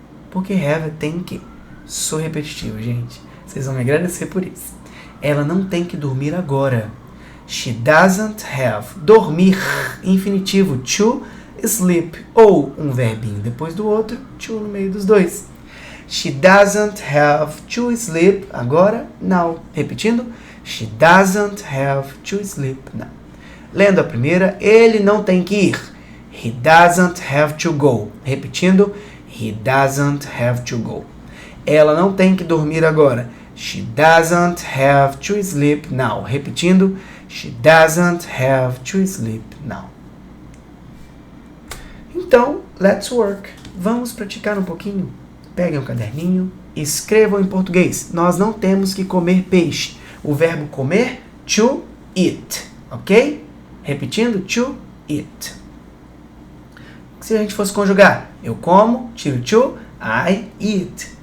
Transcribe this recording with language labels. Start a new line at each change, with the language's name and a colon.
Portuguese: Porque have tem que. Sou repetitivo, gente. Vocês vão me agradecer por isso. Ela não tem que dormir agora.
English: She doesn't have.
Portuguese: Dormir, infinitivo,
English: to sleep.
Portuguese: Ou um verbinho depois do outro, to no meio dos dois.
English: She doesn't have to sleep.
Portuguese: Agora,
English: now.
Portuguese: Repetindo.
English: She doesn't have to sleep now.
Portuguese: Lendo a primeira, ele não tem que ir.
English: He doesn't have to go.
Portuguese: Repetindo.
English: He doesn't have to go.
Portuguese: Ela não tem que dormir agora.
English: She doesn't have to sleep now.
Portuguese: Repetindo,
English: she doesn't have to sleep now. Então, let's work.
Portuguese: Vamos praticar um pouquinho. Peguem um caderninho, escrevam em português. Nós não temos que comer peixe. O verbo comer,
English: to eat,
Portuguese: ok? Repetindo,
English: to eat.
Portuguese: Se a gente fosse conjugar, eu como, tiro to,
English: I eat.